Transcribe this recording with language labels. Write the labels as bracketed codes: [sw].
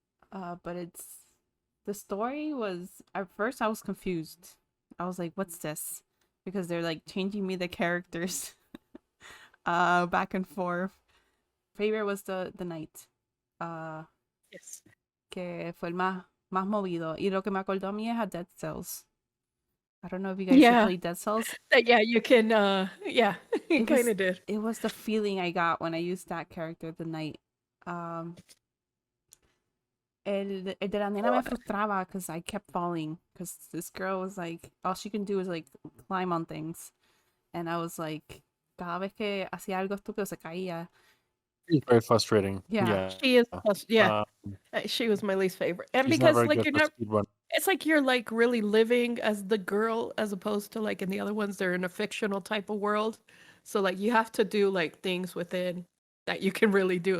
[en] But the story was, at first I was confused. I was like, what's this? Because they're like changing me the characters back and forth. Favorite was the knight. Yes. [es] Que fue el más movido. Y lo que me acordó a mí es a Dead Cells. [en] I don't know if you guys have played Dead Cells. Yeah, you can yeah, it kind of did. It was the feeling I got when I used that character, the knight. [es] El de la nena me frustraba [en] because I kept falling. Because this girl was like, all she can do is like climb on things. And I was like, [es] cada vez que hacía algo estúpido se caía. [en] It's very frustrating. Yeah. She is, yeah. She was my least favorite. And because like you're not, it's like you're like really living as the girl as opposed to like in the other ones, they're in a fictional type of world. So like you have to do like things within that you can really do.